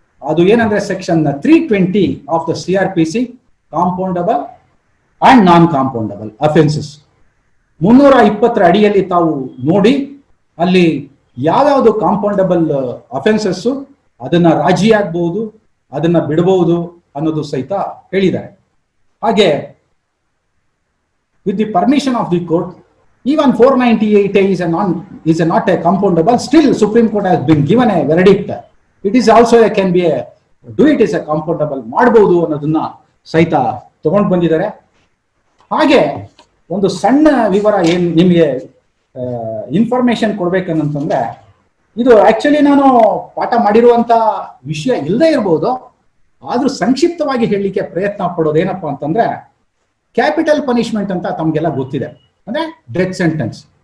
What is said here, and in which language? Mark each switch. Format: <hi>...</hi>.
<kn>ಅದು ಏನಂದ್ರೆ</kn> <en>Section 320 of the CRPC, compoundable and non compoundable offences.</en> <kn>320 ಅಡಿಯಲ್ಲಿ ತಾವು ನೋಡಿ ಅಲ್ಲಿ ಯಾವ್ಯಾವುದು ಕಾಂಪೌಂಡಬಲ್ ಅಫೆನ್ಸಸ್, ಅದನ್ನ ರಾಜಿ ಆಗ್ಬಹುದು, ಅದನ್ನ ಬಿಡಬಹುದು ಅನ್ನೋದು ಸಹಿತ ಹೇಳಿದ್ದಾರೆ.</kn> <en>ಹಾಗೆ with the permission of the court, even 498A is not a compoundable. Still, Supreme Court has been given a verdict. It is also can be a do it is a compoundable</en> <kn>ಮಾಡಬಹುದು ಅನ್ನೋದನ್ನ ಸಹಿತ ತಗೊಂಡು ಬಂದಿದ್ದಾರೆ. ಹಾಗೆ ಒಂದು ಸಣ್ಣ ವಿವರ ಏನ್ ನಿಮಗೆ ಇನ್ಫಾರ್ಮೇಶನ್ ಕೊಡ್ಬೇಕಂತಂದ್ರೆ, ಇದು ಆಕ್ಚುಲಿ ನಾನು ಪಾಠ ಮಾಡಿರುವಂತ ವಿಷಯ ಇಲ್ಲದೆ ಇರಬಹುದು, ಆದ್ರೂ ಸಂಕ್ಷಿಪ್ತವಾಗಿ ಹೇಳಲಿಕ್ಕೆ ಪ್ರಯತ್ನ ಪಡೋದೇನಪ್ಪಾ ಅಂತಂದ್ರೆ, ಕ್ಯಾಪಿಟಲ್ ಪನಿಷ್ಮೆಂಟ್ ಅಂತ ತಮ್ಗೆಲ್ಲ ಗೊತ್ತಿದೆ, ಅಂದ್ರೆ ಡೆತ್ ಸೆಂಟೆನ್ಸ್.</kn>